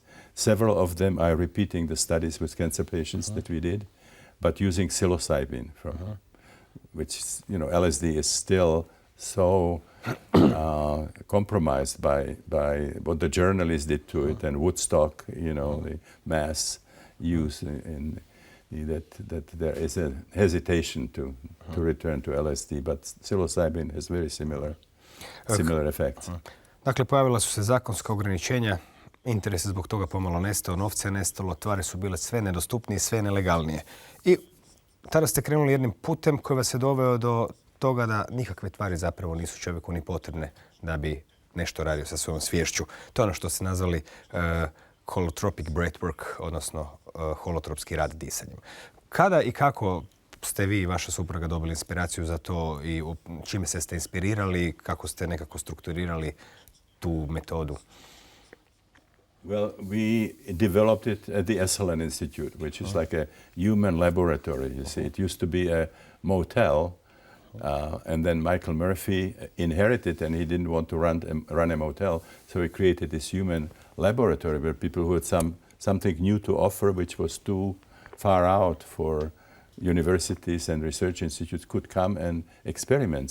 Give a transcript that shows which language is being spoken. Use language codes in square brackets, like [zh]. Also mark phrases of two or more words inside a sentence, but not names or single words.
[en] Several of them are repeating the studies with cancer patients that we did, but using psilocybin, which LSD is still so compromised by what the journalists did to it, and Woodstock, the mass use that there is a hesitation to return to LSD, but psilocybin has very similar effects. [hr] Dakle, pojavila su se zakonska ograničenja, interes je zbog toga pomalo nestao, novca je nestalo, tvari su bile sve nedostupnije, sve nelegalnije. I tada ste krenuli jednim putem koji vas je doveo do toga da nikakve tvari zapravo nisu čovjeku ni potrebne da bi nešto radio sa svojom sviješću. To je ono što ste nazvali [en] holotropic breathwork, [hr] odnosno holotropski rad disanjem. Kada i kako ste vi i vaša supruga dobili inspiraciju za to i čime ste inspirirali, kako ste nekako strukturirali tu metodu? [en] Well, we developed it at the Esalen Institute, which is like a human laboratory, you see. It used to be a motel, and then Michael Murphy inherited, and he didn't want to run a motel, so he created this human laboratory where people who had something new to offer, which was too far out for universities and research institutes, could come and experiment.